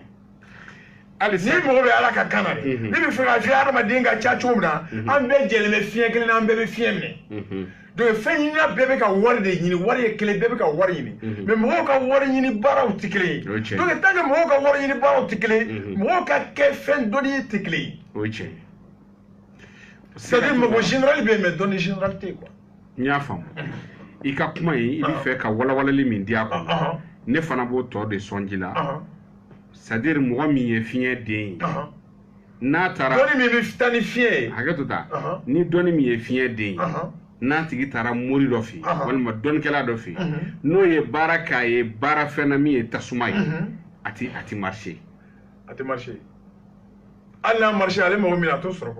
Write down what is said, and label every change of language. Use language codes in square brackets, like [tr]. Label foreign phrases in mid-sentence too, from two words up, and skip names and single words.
[bm] ni mɔgɔ bɛ ala ka kan na dɛ ne bɛ fɛ ka f'i ye adamaden ka ca cogo min na an bɛɛ jɛlen bɛ fiɲɛ kelen na an bɛɛ bɛ fiɲɛ minɛ donc fɛn ɲinina bɛɛ bɛ ka wari de ɲini wari ye kelen bɛɛ bɛ ka wari ɲini mais mɔgɔw ka wari ɲini baaraw tɛ kelen ye donc [fr] tant que [bm] mɔgɔw ka wari ɲini baaraw tɛ kelen ye mɔgɔw ka kɛ fɛn dɔnni tɛ kelen ye o tiɲɛ [fr] c'est à dire [bm] mɔgɔ général bɛ yen mais dɔnni général tɛ yen quoi n y'a faamu i ka kuma in i bɛ fɛ ka walawalali min di a kɔnɔ ne fana b'o tɔ de sɔnji la [fr] c'est à dire [bm] mɔgɔ min ye fiɲɛ den ye n'a taara dɔnni min bɛ taa ni fiɲɛ ye hakɛ to ta ni dɔnni min ye fiɲɛ den ye n'a tigi taara mori dɔ fɛ yen walima dɔnnikɛla dɔ fɛ yen n'o ye baara k'a ye baara fɛn na min ye tasuma ye a ti marché a tɛ marché hali n'a marché ale mago min a t'o sɔrɔ quoi